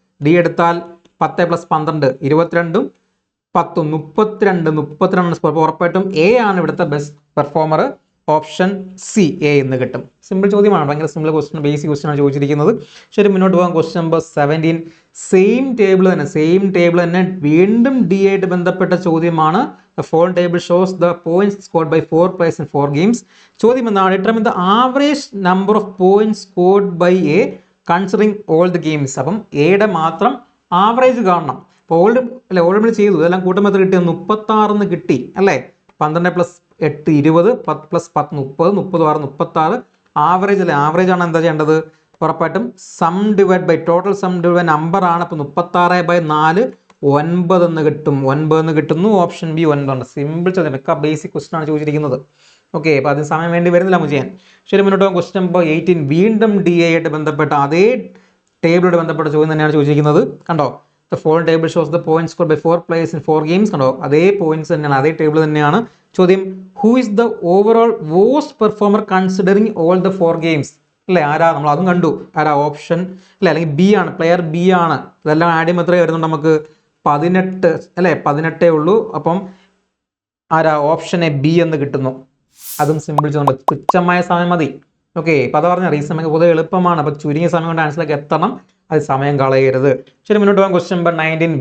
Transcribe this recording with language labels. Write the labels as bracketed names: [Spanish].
[Malayalam] D എടുത്താൽ 10 + 12 22 10 32 score. ഉറപ്പായിട്ടും A ആണ് ഇവിടുത്തെ best performer. Option C A എന്ന് കിട്ടും. സിമ്പിൾ ചോദ്യമാണ്, ഭയങ്കര സിമ്പിൾ ക്വസ്റ്റൻ, ബേസിക് ക്വസ്റ്റൻ ആണ് ചോദിച്ചിരിക്കുന്നത്. ശരി, മുന്നോട്ട് പോകാം. Question number 17. സെയിം ടേബിൾ തന്നെ വീണ്ടും ഡി ആയിട്ട് ബന്ധപ്പെട്ട ചോദ്യമാണ്. [English] The following table shows the points scored by 4 players in 4 games. [Malayalam] ചോദ്യം എന്താണ്? [English] Determine the average number of points scored by A considering all the games. [Malayalam] അപ്പം എയുടെ മാത്രം ആവറേജ് കാണണം. അപ്പോൾ ഓൾറെഡി ചെയ്തു, ഇതെല്ലാം കൂട്ടുമ്പോൾ എത്ര കിട്ടി? 36 കിട്ടി അല്ലേ. 12 + 8 20 10 + 10 30 36 36 ആവറേജ് അല്ലേ. ആവറേജ് ആണ് എന്താ ചെയ്യേണ്ടത്? ഉറപ്പായിട്ടും some divide by total some divide number ആണ്. അപ്പോൾ 36/4 9 എന്ന് കിട്ടും. 9 എന്ന് കിട്ടുന്നു. Option B 9. സിമ്പിൾ ചോദ്യം, ഒക്കെ ബേസിക് ക്വസ്റ്റൻ ആണ് ചോദിച്ചിരിക്കുന്നത്. ഓക്കെ, അപ്പോൾ അതിന് സമയം വേണ്ടി വരുന്നില്ല നമുക്ക് ചെയ്യാൻ. ശരി, മുന്നോട്ട് പോകാം. Question number 18. വീണ്ടും ഡി എ ആയിട്ട് ബന്ധപ്പെട്ട അതേ ടേബിളോട് ബന്ധപ്പെട്ട ചോദ്യം തന്നെയാണ് ചോദിച്ചിരിക്കുന്നത്. [English] കണ്ടോ, the following table shows the points scored by 4 players in 4 games. [Malayalam] കണ്ടോ, അതേ പോയിന്റ്സ് തന്നെയാണ്, അതേ ടേബിൾ തന്നെയാണ്. [English] ചോദ്യം, who is the overall worst performer considering all the 4 games? [Malayalam] അല്ലേ, ആരാ? നമ്മൾ അതും കണ്ടു. ആരാ? ഓപ്ഷൻ അല്ലേ, അല്ലെങ്കിൽ ബി ആണ്, പ്ലെയർ ബി ആണ്. ഇതെല്ലാം ആഡ് ചെയ്യുമ്പോൾ എത്രയും വരുന്നുണ്ട് നമുക്ക്? 18 അല്ലേ, 18 ഉള്ളൂ. അപ്പം ആരാ? ഓപ്ഷൻ എ ബി എന്ന് കിട്ടുന്നു. അതും സിമ്പിൾ ചോദ്യം, തുച്ഛമായ സമയം മതി. ഓക്കെ, ഇപ്പം അത് പറഞ്ഞ റീസൺ നമുക്ക് പൊതുവെ എളുപ്പമാണ്. അപ്പം ചുരുങ്ങിയ സമയം കൊണ്ട് ആൻസറിലേക്ക് എത്തണം, അത് സമയം കളയരുത്. ശരി, മുന്നോട്ട് പോകാം. Question number 19.